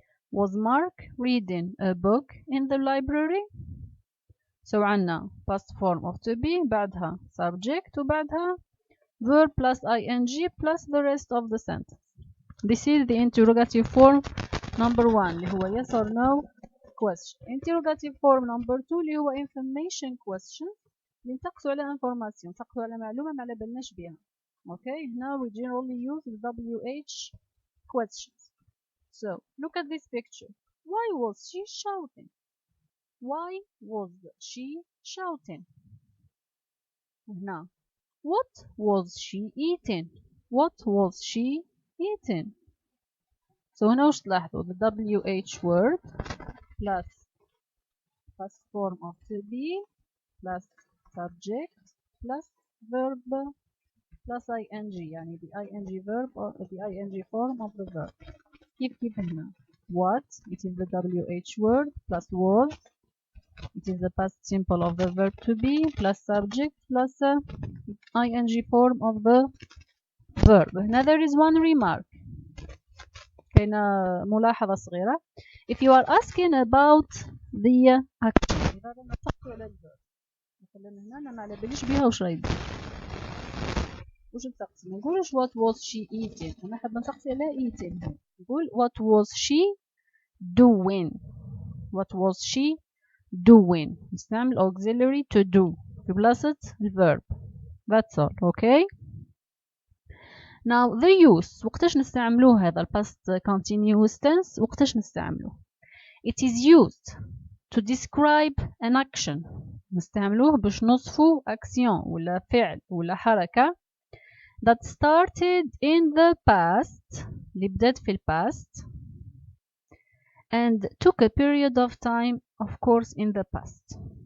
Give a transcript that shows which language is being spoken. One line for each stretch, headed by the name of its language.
English: Was Mark reading a book in the library? So
Arabic: عندنا
English: past form of to be
Arabic: بعدها
English: subject
Arabic: وبعدها
English: verb plus ing plus the rest of the sentence. This is the interrogative form number 1
Arabic: اللي هو
English: yes or no question. interrogative form number 2
Arabic: اللي هو
English: information question
Arabic: اللي نتقصوا على information، نتقصوا على معلومة ما على بالناش بها.
English: okay هنا we generally use the WH questions. So look at this picture. Why was she shouting? Why was she shouting?
Arabic: هنا
English: what was she eating? What was she eating? So هنا
Arabic: وش تلاحظوا
English: the WH word plus past form of to be plus subject plus verb plus ing
Arabic: يعني
English: the ing verb or the ing form of the verb.
Arabic: كيف هنا
English: what it is the WH word plus was it is the past simple of the verb to be plus subject plus ing form of the verb. Now there is one remark.
Arabic: كاينة ملاحظة صغيرة.
English: If you are asking about the action
Arabic: إذا بدنا نتقوا على الverb مثلا هنا أنا ما على باليش بها وش راهي دير وش نتقسم ما نقولش
English: what was she eating
Arabic: أنا حابة نتقسي على eating نقول
English: what was she doing what was she doing
Arabic: نستعمل
English: auxiliary to do
Arabic: في بلاصة الverb.
English: That's all. okay now the use
Arabic: وقتاش نستعملوه
English: هذا past continuous tense وقتاش نستعملوه it is used to describe an action
Arabic: نستعملوه باش نوصفو
English: action
Arabic: ولا فعل ولا حركة
English: that started in the past
Arabic: اللي بدأت في
English: past and took a period of time of course in the past.